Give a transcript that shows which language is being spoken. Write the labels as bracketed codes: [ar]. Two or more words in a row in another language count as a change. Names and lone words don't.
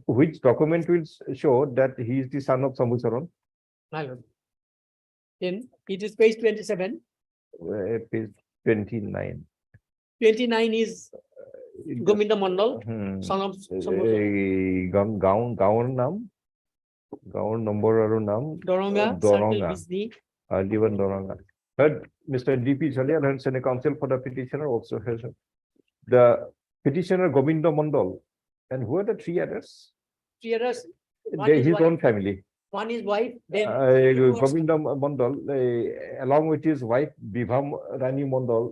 [en] document will show that he is the son of Sambhu Saran? My lord. Then it is page 27. Page 29. 29 is Govinda Mandal, son of Shambhu Saran. [as] গাঁও নাম, গাঁও নম্বৰ আৰু নাম, Doronga, Circle Doronga, Bisni. Divan Doronga. [en] Third, Mr. D.P. Chalia and Senate Council for the petitioner also has the petitioner Govinda Mandal. And who are the 3 others? Three others. One They is his wife. own family. One is wife, then. Govinda Mandal, along with his wife Bibham Rani Mandal